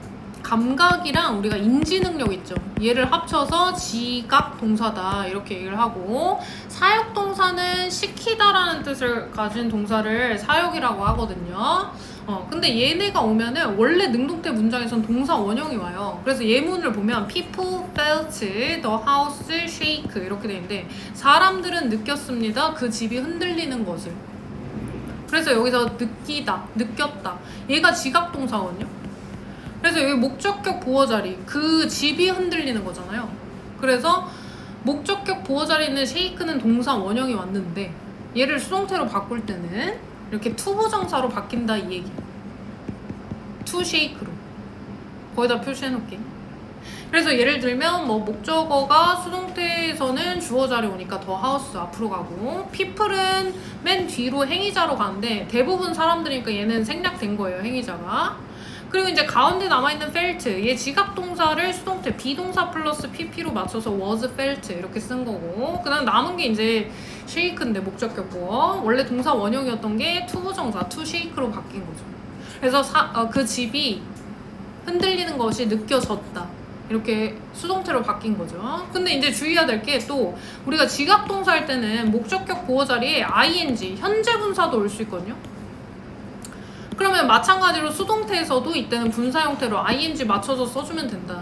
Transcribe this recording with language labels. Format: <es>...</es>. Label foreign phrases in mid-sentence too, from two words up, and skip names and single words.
<ko>감각이랑 우리가 인지 능력 있죠. 얘를 합쳐서 지각 동사다 이렇게 얘기를 하고, 사역 동사는 시키다라는 뜻을 가진 동사를 사역이라고 하거든요. 근데 얘네가 오면은 원래 능동태 문장에선 동사 원형이 와요. 그래서 예문을 보면</ko> <en>people felt the house shake</en> <ko>이렇게 돼 있는데 사람들은 느꼈습니다. 그 집이 흔들리는 것을. 그래서 여기서 느끼다, 느꼈다. 얘가 지각 동사거든요. 그래서 여기 목적격 보어 자리, 그 집이 흔들리는 거잖아요. 그래서 목적격 보어 자리에 있는 shake는 동사 원형이 왔는데 얘를 수동태로 바꿀 때는 이렇게 투부정사로 바뀐다 이 얘기.</ko> <en>to shake</en> <ko>로. 거기다 표시해 놓을게. 그래서 예를 들면 뭐 목적어가 수동태에서는 주어 자리 오니까</ko> <en>the house</en> <ko>앞으로 가고, people은 맨 뒤로 행위자로 가는데 대부분 사람들이니까 얘는 생략된 거예요, 행위자가. 그리고 이제 가운데 남아있는 felt, 얘 지각 동사를 수동태 비동사 플러스 pp로 맞춰서</ko> <en>was felt</en> <ko>이렇게 쓴 거고, 그 다음 남은 게 이제 shake인데 목적격 보어. 원래 동사 원형이었던 게 투부정사</ko> <en>to shake</en> <ko>로 바뀐 거죠. 그래서 그 집이 흔들리는 것이 느껴졌다 이렇게 수동태로 바뀐 거죠. 근데 이제 주의해야 될 게, 또 우리가 지각 동사 할 때는 목적격 보어 자리에 ing 현재 분사도 올 수 있거든요. 그러면 마찬가지로 수동태에서도 이때는 분사 형태로 ing 맞춰서 써주면 된다.</ko>